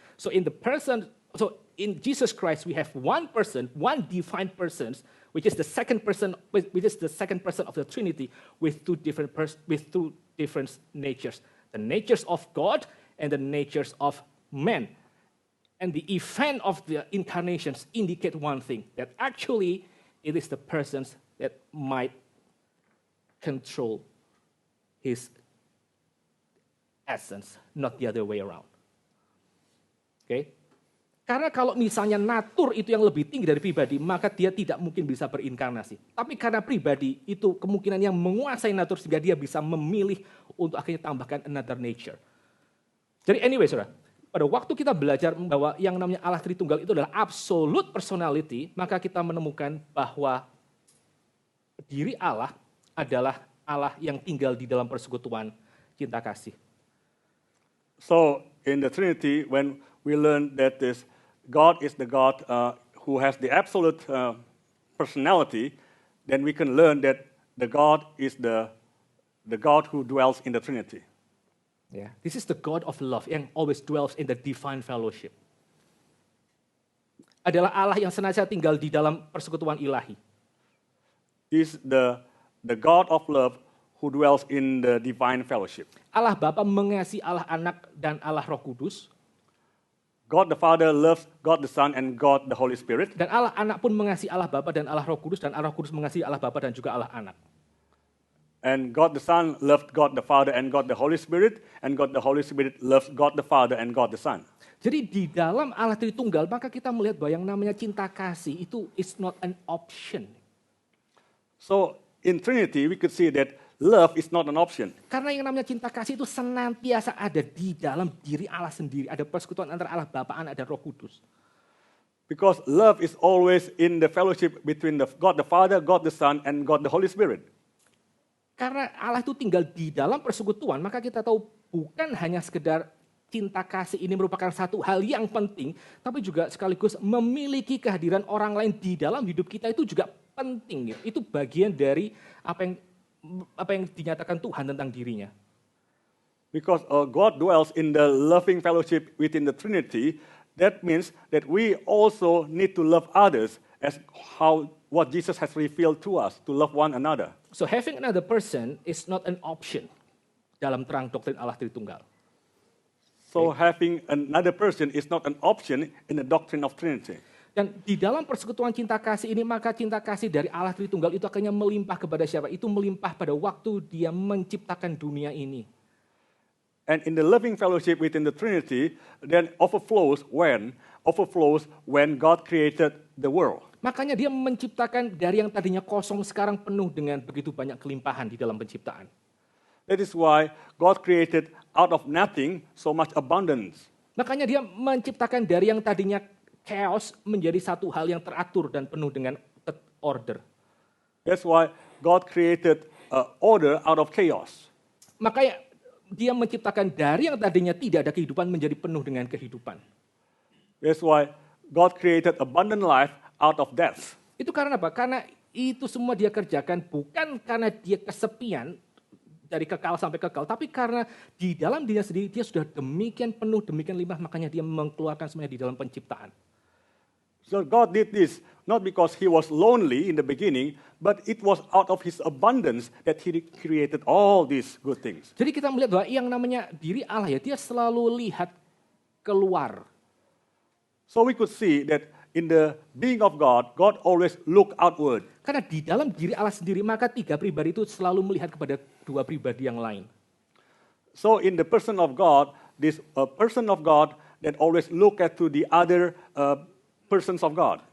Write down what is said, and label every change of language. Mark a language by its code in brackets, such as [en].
[en] So in Jesus Christ, we have one person, one divine person, which is the second person of the Trinity, with two different natures: the natures of God and the natures of man. And the event of the incarnations indicate one thing, that actually it is the persons that might control his essence, not the other way around. Okay? [id] Karena kalau misalnya natur itu yang lebih tinggi dari pribadi, maka dia tidak mungkin bisa berinkarnasi. Tapi karena pribadi itu kemungkinan yang menguasai natur sehingga dia bisa memilih untuk akhirnya tambahkan [en] another nature. [id] Jadi anyway, saudara, pada waktu kita belajar bahwa yang namanya Allah Tritunggal itu adalah [en] absolute personality, [id] maka kita menemukan bahwa diri Allah adalah Allah yang tinggal di dalam persekutuan cinta kasih. [en] So in the Trinity, when we learn that God is the God who has the absolute personality, then we can learn that the God is the God who dwells in the Trinity. Yeah. This is the God of love yang always dwells in the divine fellowship. [id] Adalah Allah yang senantiasa tinggal di dalam persekutuan ilahi. [en] This is the God of love who dwells in the divine fellowship. [id] Allah Bapa mengasihi Allah Anak dan Allah Roh Kudus. [en] God the Father loves God the Son and God the Holy Spirit. [id] Dan Allah Anak pun mengasihi Allah Bapa dan Allah Roh Kudus, dan Allah Roh Kudus mengasihi Allah Bapa dan juga Allah Anak. [en] And God the Son loved God the Father and God the Holy Spirit, and God the Holy Spirit loves God the Father and God the Son. [id] Jadi di dalam Allah Tritunggal, maka kita melihat bahwa yang namanya cinta kasih itu [en] is not an option. So in Trinity, we could see that love is not an option. [id] Karena yang namanya cinta kasih itu senantiasa ada di dalam diri Allah sendiri. Ada persekutuan antara Allah Bapa, Anak, dan Roh Kudus. [en] Because love is always in the fellowship between God the Father, God the Son, and God the Holy Spirit. [id] Karena Allah itu tinggal di dalam persekutuan, maka kita tahu bukan hanya sekedar cinta kasih ini merupakan satu hal yang penting, tapi juga sekaligus memiliki kehadiran orang lain di dalam hidup kita itu juga penting. Itu bagian dari apa yang dinyatakan Tuhan tentang dirinya. [en] Because God dwells in the loving fellowship within the Trinity, that means that we also need to love others as what Jesus has revealed to us, to love one another. So having another person is not an option [id] dalam terang doktrin Allah Tritunggal. [en] So having another person is not an option in the doctrine of Trinity. [id] Dan di dalam persekutuan cinta kasih ini, maka cinta kasih dari Allah Tritunggal itu akhirnya melimpah kepada siapa? Itu melimpah pada waktu Dia menciptakan dunia ini. [en] And in the loving fellowship within the Trinity, then overflows when God created the world. [id] Makanya Dia menciptakan dari yang tadinya kosong sekarang penuh dengan begitu banyak kelimpahan di dalam penciptaan. [en] That is why God created out of nothing so much abundance. [id] Makanya Dia menciptakan dari yang tadinya chaos menjadi satu hal yang teratur dan penuh dengan order. [en] That's why God created order out of chaos. [id] Makanya Dia menciptakan dari yang tadinya tidak ada kehidupan menjadi penuh dengan kehidupan. [en] That's why God created abundant life out of death. [id] Itu karena apa? Karena Itu semua dia kerjakan bukan karena dia kesepian dari kekal sampai kekal, tapi karena di dalam dirinya sendiri dia sudah demikian penuh, demikian limpah, makanya dia mengeluarkan semuanya di dalam penciptaan. [en] So God did this not because he was lonely in the beginning, but it was out of his abundance that he created all these good things. [id] Jadi kita melihat bahwa yang namanya diri Allah ya, dia selalu lihat keluar. [en] So we could see that in the being of God, God always look outward. [id] Karena di dalam diri Allah sendiri, maka tiga pribadi itu selalu melihat kepada dua pribadi yang lain. [en] So in the person of God, this person of God that always look at to the other persons of God.